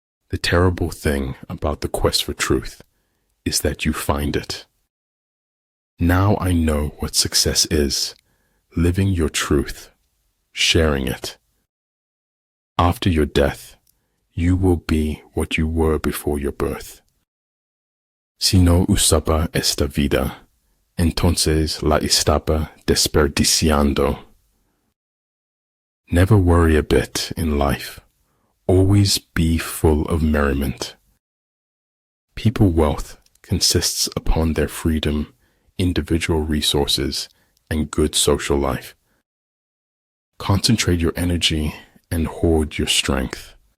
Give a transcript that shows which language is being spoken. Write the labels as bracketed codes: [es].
[en] The terrible thing about the quest for truth is that you find it. Now I know what success is: living your truth, sharing it. After your death, you will be what you were before your birth. [es] Si no usaba esta vida, entonces la estaba desperdiciando. [en] Never worry a bit in life. Always be full of merriment. People wealth consists upon their freedom individual resources, and good social life. Concentrate your energy and hoard your strength.